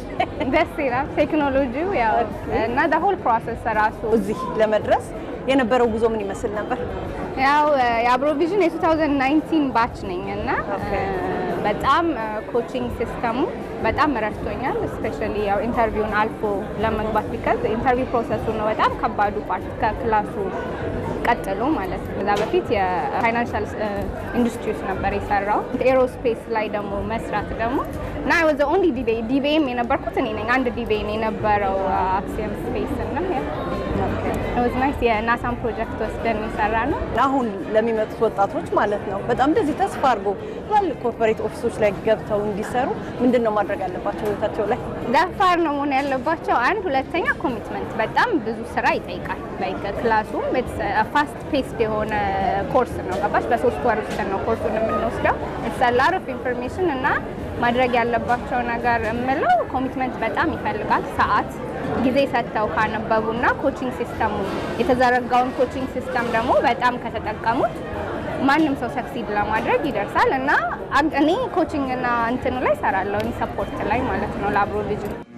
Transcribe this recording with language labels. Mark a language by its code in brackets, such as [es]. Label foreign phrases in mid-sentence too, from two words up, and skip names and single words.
[am] ደስ ይላል። ቴክኖሎጂው ያው እና [en] the whole process [am] ራሱ እዚህ ለመድረስ የነበረው ጉዞ ምን ይመስል ነበር? ያው የአብሮቪዥን የ2019 ባች ነኝ እና በጣም ኮቺንግ ሲስተሙ በጣም ረድቶኛል። ስፔሻሊ ያው ኢንተርቪውን አልፎ ለመግባት ቢካዝ ኢንተርቪው ፕሮሰሱ ነው በጣም ከባዱ ፓርት ከክላሱ ቀጥሎ ማለት ነው። ከዛ በፊት የፋይናንሻል ኢንዱስትሪ ውስጥ ነበር የሰራው። ኤሮስፔስ ላይ ደግሞ መስራት ደግሞ እና [en] I was the only [am] ዲቪኤም የነበርኩት እኔ ነኝ። አንድ ዲቪኤም የነበረው አክሲየም ስፔስ እና [en] it was nice [am] የናሳን ፕሮጀክት ወስደን የሰራ ነው። አሁን ለሚመጡት ወጣቶች ማለት ነው በጣም እንደዚህ ተስፋ አድርጎ ትላልቅ ኮርፖሬት ኦፊሶች ላይ ገብተው እንዲሰሩ ምንድነው ማድረግ ያለባቸው? ህይወታቸው ላይ ደፋር ነው መሆን ያለባቸው። አንድ ሁለተኛ ኮሚትመንት በጣም ብዙ ስራ ይጠይቃል። ላይክ ክላሱም [en] fast paced [am] የሆነ ኮርስ ነው። ገባሽ? በ3 ወር ውስጥ ነው ኮርሱን የምንወስደው። [en] it's a lot of information [am] እና ማድረግ ያለባቸው ነገር የምለው ኮሚትመንት በጣም ይፈልጋል። ሰዓት ጊዜ ሰጥተው ካነበቡና ኮቺንግ ሲስተሙ የተዘረጋውን [en] coaching system [am] ደግሞ በጣም ከተጠቀሙት ማንም ሰው ሰክሲድ ለማድረግ ይደርሳል። እና እኔ ኮቺንግ እና እንትኑ ላይ ሰራለሁ ሰፖርት ላይ ማለት ነው ለአብሮቪዥን።